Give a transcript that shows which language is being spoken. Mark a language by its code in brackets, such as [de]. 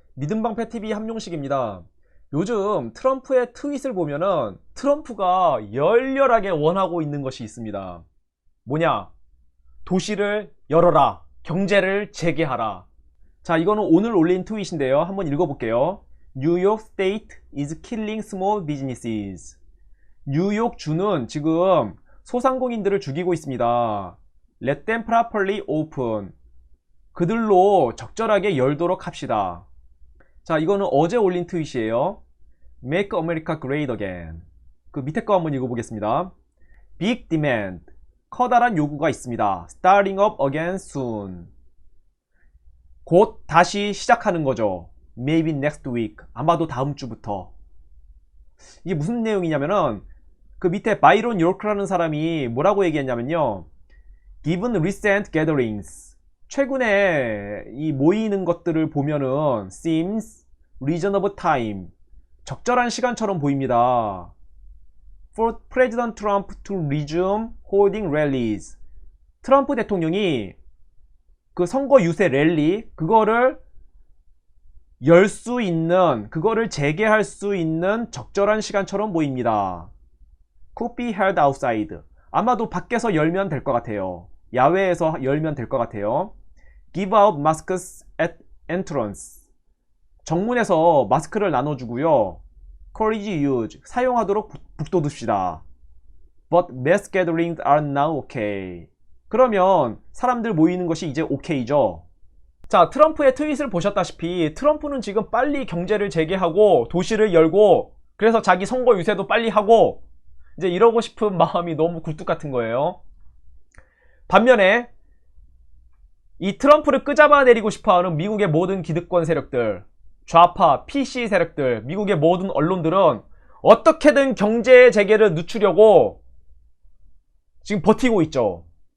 [ko] 믿음방패TV 함용식입니다. 요즘 트럼프의 트윗을 보면은 트럼프가 열렬하게 원하고 있는 것이 있습니다. 뭐냐? 도시를 열어라. 경제를 재개하라. 자, 이거는 오늘 올린 트윗인데요. 한번 읽어볼게요. [en] New York State is killing small businesses. [ko] 뉴욕주는 지금 소상공인들을 죽이고 있습니다. [en] Let them properly open. [ko] 그들로 적절하게 열도록 합시다. 자, 이거는 어제 올린 트윗이에요. [en] Make America Great Again. [ko] 그 밑에 거 한번 읽어보겠습니다. [en] Big demand. [ko] 커다란 요구가 있습니다. [en] Starting up again soon. [ko] 곧 다시 시작하는 거죠. [en] Maybe next week. [ko] 아마도 다음 주부터. 이게 무슨 내용이냐면은 그 밑에 바이론 요크라는 사람이 뭐라고 얘기했냐면요. [en] Given recent gatherings. [ko] 최근에 이 모이는 것들을 보면은 [en] seems reasonable time. [ko] 적절한 시간처럼 보입니다. [en] For President Trump to resume holding rallies. [ko] 트럼프 대통령이 그 선거 유세 랠리 그거를 열 수 있는, 그거를 재개할 수 있는 적절한 시간처럼 보입니다. [en] Could be held outside. [ko] 아마도 밖에서 열면 될 것 같아요. 야외에서 열면 될 것 같아요. [en] Give out masks at entrance. [ko] 정문에서 마스크를 나눠주고요. [en] Encourage use. [ko] 사용하도록 북돋읍시다. [en] But mass gatherings are now okay. [ko] 그러면 사람들 모이는 것이 이제 오케이죠. 자, 트럼프의 트윗을 보셨다시피 트럼프는 지금 빨리 경제를 재개하고 도시를 열고 그래서 자기 선거 유세도 빨리 하고 이제 이러고 싶은 마음이 너무 굴뚝 같은 거예요. 반면에 이 트럼프를 끄잡아내리고 싶어하는 미국의 모든 기득권 세력들, 좌파, PC 세력들, 미국의 모든 언론들은 어떻게든 경제 재개를 늦추려고 지금 버티고 있죠.